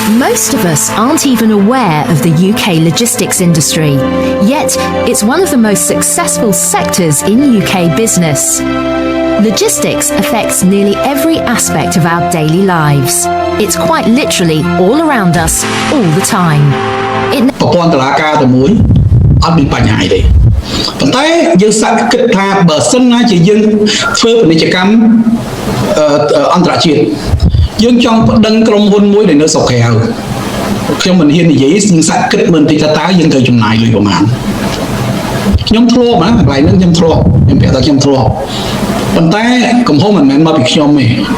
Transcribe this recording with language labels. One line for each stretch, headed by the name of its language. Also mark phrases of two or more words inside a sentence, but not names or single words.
English: Most of us aren't even aware of the UK logistics industry, yet it's one of the most successful sectors in UK business. Logistics affects nearly every aspect of our daily lives. It's quite literally all around us, all the time.
Khmer: ប្រព័ន្ធតុលាការតែមួយអត់មានបញ្ហាទេប៉ុន្តែយើងសាកគិតថាបើសិនណាជាយើងធ្វើពាណិជ្ជកម្មអន្តរជាតិយើងចង់ប្តឹងក្រុមហ៊ុនមួយដែលនៅស្រុកក្រៅខ្ញុំមិនហ៊ាននិយាយយើងសាកគិតមើលបន្តិចថាតើយើងត្រូវចំណាយលុយប្រមាណខ្ញុំធ្លាប់ណាកន្លែងហ្នឹងខ្ញុំធ្លាប់ខ្ញុំប្រាប់ថាខ្ញុំធ្លាប់ប៉ុន្តែកំហុសមិនមែនមកពីខ្ញុំទេ